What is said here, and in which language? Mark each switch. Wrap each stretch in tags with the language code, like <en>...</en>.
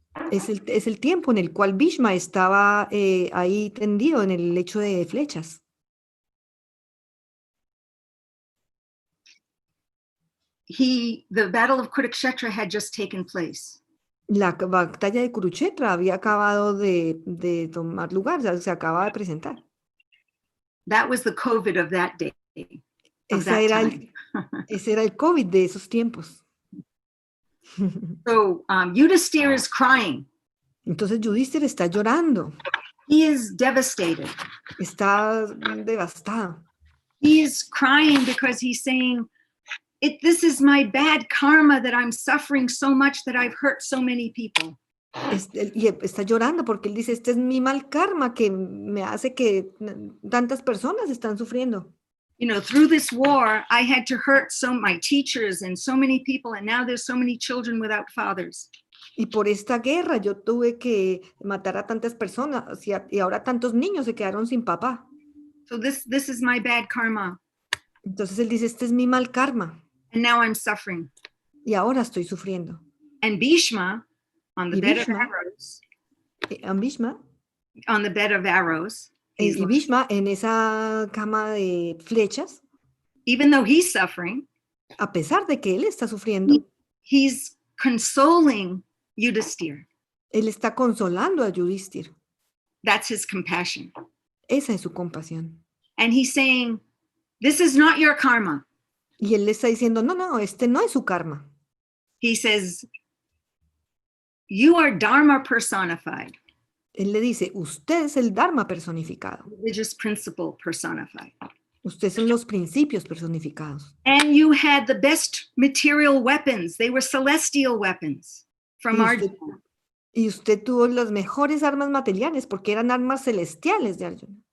<es>es el tiempo en el cual Bhishma estaba ahí tendido en el lecho de flechas.</es> <en>the battle of Kurukshetra had just taken place.</en> <es>La batalla de Kurukshetra había acabado de tomar lugar, o sea, se acaba de presentar.</es> <en>That was the COVID of that day. Of that time.</en> <es>Ese era el COVID de esos tiempos.</es> <en>So Yudhisthira is crying.</en> <es>Entonces Yudhishthira está llorando.</es> <en>He is devastated.</en> <es>Está devastado.</es> <en>He is crying because he's saying, this is my bad karma that I'm suffering so much that I've hurt so many people.</en> <es>Y está llorando porque él dice, este es mi mal karma que me hace que tantas personas están sufriendo.</es> <en>Through this war, I had to hurt my teachers and so many people, and now there's so many children without fathers.</en> <es>Y por esta guerra yo tuve que matar a tantas personas y ahora tantos niños se quedaron sin papá.</es> <en>So this is my bad karma.</en> <es>Entonces él dice, este es mi mal karma.</es> <en>And now I'm suffering.</en> <es>Y ahora estoy sufriendo.</es> <en>And Bhishma, on the bed of arrows, on the bed of arrows,</en> <es>y Bhishma en esa cama de flechas,</es> <en>even though he's suffering,</en> <es>a pesar de que él está sufriendo,</es> <en>he's consoling Yudhisthira.</en> <es>Él está consolando a Yudhishthira.</es> <en>That's his compassion.</en> <es>Esa es su compasión.</es> <en>And he's saying, this is not your karma.</en> <es>Y él le está diciendo, no, este no es su karma.</es> <en>He says, you are Dharma personified.</en> <es>Él le dice, usted es el Dharma personificado.</es> <en>Religious principle personified.</en> <es>Ustedes son los principios personificados.</es> <en>And you had the best material weapons. They were celestial weapons from Arjuna.</en> <es>Y usted tuvo las mejores armas materiales porque eran armas celestiales de Arjuna.</es>